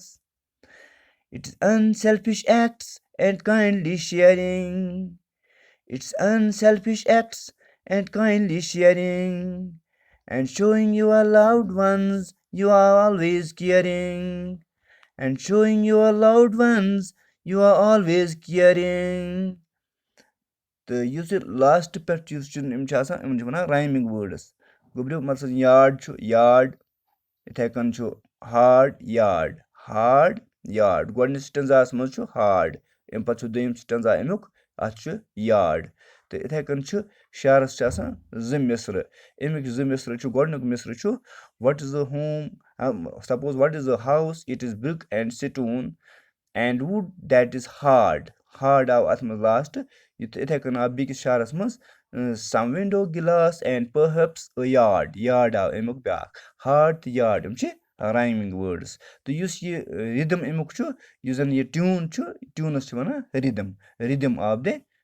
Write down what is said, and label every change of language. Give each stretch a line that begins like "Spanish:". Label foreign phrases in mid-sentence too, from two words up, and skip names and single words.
English: It is unselfish acts and kindly sharing. It's unselfish acts and kindly sharing. And showing your loved ones you are always caring. And showing your loved ones you are always caring.
Kashmiri: تہٕ یُس یہِ لاسٹ پٮ۪ٹھ یُس چھُ یِم چھِ آسان یِمن چھِ وَنان
English: rhyming words
Kashmiri: گوٚبرِو مطلب یاڈ چھُ یاڈ یِتھَے کٔنۍ چھُ ہاڈ یاڈ گۄڈٕنِچ سِٹَنزاہَس منٛز چھُ ہاڈ اَمہِ پَتہٕ چھُ دوٚیِم سِٹَنزا اَمیُک اَتھ چھُ یاڈ تہٕ یِتھَے کٔنۍ چھُ شعرَس چھِ آسان زٕ مِصرٕ اَمِکۍ زٕ مِصرٕ چھُ گۄڈٕنیُک مِصرٕ چھُ
English: what is a home
Kashmiri: سپوز
English: what is a house it is brick and stone and wood that is hard
Kashmiri: آو اَتھ منٛز لاسٹ یِتھَے کٔنۍ آو بیٚکِس شعرَس منٛز
English: some window glass and perhaps a yard
Kashmiri: آو اَمیُک بیٛاکھ ہاڈ تہٕ یاڈ یِم چھِ
English: rhyming words
Kashmiri: تہٕ یُس یہِ رِدٕم اَمیُک چھُ یُس زَن یہِ ٹیوٗن چھُ ٹیوٗنَس چھِ وَنان
English: rhythm of the